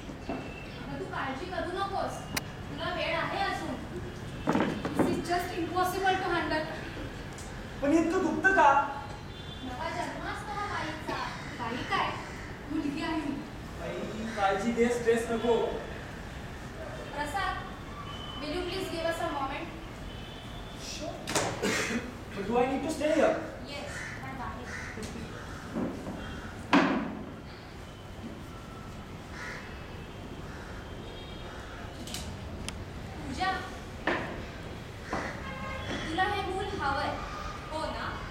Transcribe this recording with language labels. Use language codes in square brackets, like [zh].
[mr] अगं तू काळजी करू नकोस, तुला वेळ आहे अजून. [en] This is just impossible to handle. [mr] पण इतकं दुखतं का? नवा जन्म असतो हा बाईचा. बाई काय, मुलगी आहे मी. बाई, काळजी घे, स्ट्रेस नको. [en] Prasad, will you please give us a moment? But do I need to stay here? Yes, [mr] पण बाहेर. पूजा, तुला हे मूल हवंय हो ना?